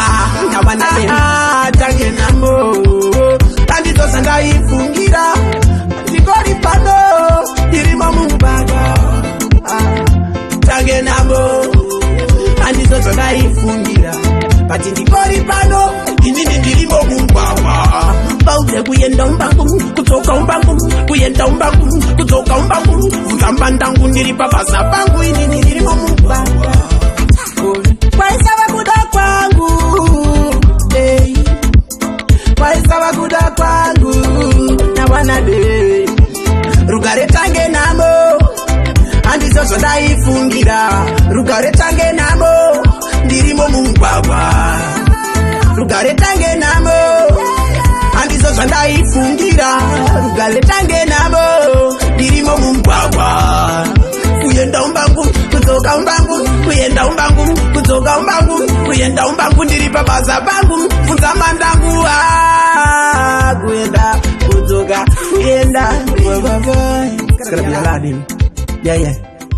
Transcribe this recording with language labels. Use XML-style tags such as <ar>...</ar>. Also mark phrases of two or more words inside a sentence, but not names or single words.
<sn>Na wana dem tange namo, andizo zvandaifungira, ndingori pano, ndirimo mugwagwa. Tange namo, andizo zvandaifungira, bati ndingori pano, inini ndirimo mugwagwa. Bauze kuyenda umbangu, kutoka umbangu, kuyenda umbangu, kutoka umbangu, funza mbandangu ndiri pabasa pangu, inini ndirimo mugwagwa. Kwaisava kuda kwangu, kwaisava kuda kwangu, na wana de rugare tange namo, andizo zvandaifungira, rugare tange namo, ndirimo mugwagwa. Rugare tange namo, andizo zvandaifungira, rugare tange namo, ndirimo mugwagwa. Kuyenda umbangu, kutoka umbangu, kuyenda umbangu, kutoka umbangu, kuyenda umbangu, ndiri pabasa pangu, funza mandangu. Kuyenda, kutoka, kuyenda,</sn> <en>bye bye. Yeah.</en>